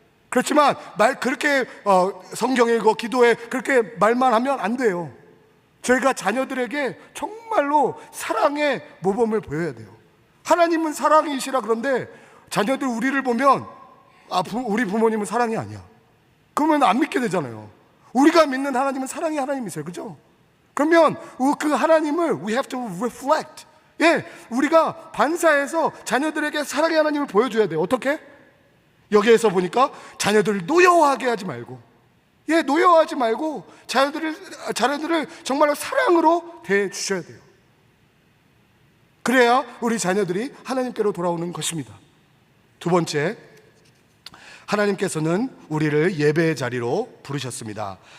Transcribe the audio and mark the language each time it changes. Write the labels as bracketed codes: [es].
[ko] 그렇지만 그렇게 성경 읽고 기도해 그렇게 말만 하면 안 돼요. 저희가 자녀들에게 정말로 사랑의 모범을 보여야 돼요. 하나님은 사랑이시라. 그런데 자녀들 우리를 보면 우리 부모님은 사랑이 아니야, 그러면 안 믿게 되잖아요. 우리가 믿는 하나님은 사랑의 하나님이세요. 그죠? 그러면 그 하나님을 [en] we have to reflect. [ko] 우리가 반사해서 자녀들에게 사랑의 하나님을 보여줘야 돼요. 어떻게? 여기에서 보니까 자녀들을 노여워하게 하지 말고, 노여워하지 말고 자녀들을 정말로 사랑으로 대해주셔야 돼요. 그래야 우리 자녀들이 하나님께로 돌아오는 것입니다. 두 번째, 하나님께서는 우리를 예배의 자리로 부르셨습니다.